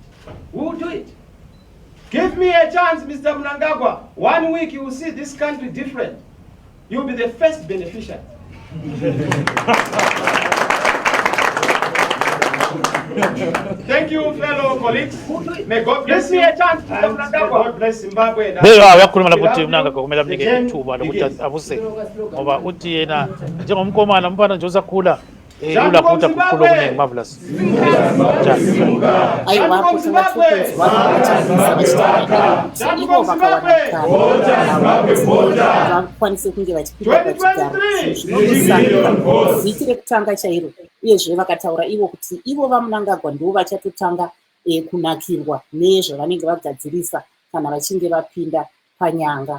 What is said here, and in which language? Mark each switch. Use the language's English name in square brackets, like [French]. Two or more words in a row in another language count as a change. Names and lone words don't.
[English] We will do it. Give me a chance, Mr. Mhlanga. 1 week you will see this country different. You will be the first beneficiary. Thank you, fellow colleagues. May God bless me a chance, Mr. Mhlanga. God bless Zimbabwe. [North Ndebele] Yakhuluma lapho Mhlanga kumele amnike ithuba lokuthi avuse ngoba uthi yena njengomkomana umfana nje usakhula ulakuta kukhulu okuningi Marvellous. [Shona] vakwanise kunge vachipinda pachigaro vhiki rekutanga chairo uyezve vakataura ivo kuti ivo vaMnangagwa ndivo vachatotanga kunakirwa nezvavanenge vagadzirisa kana vachinge vapinda panyanga.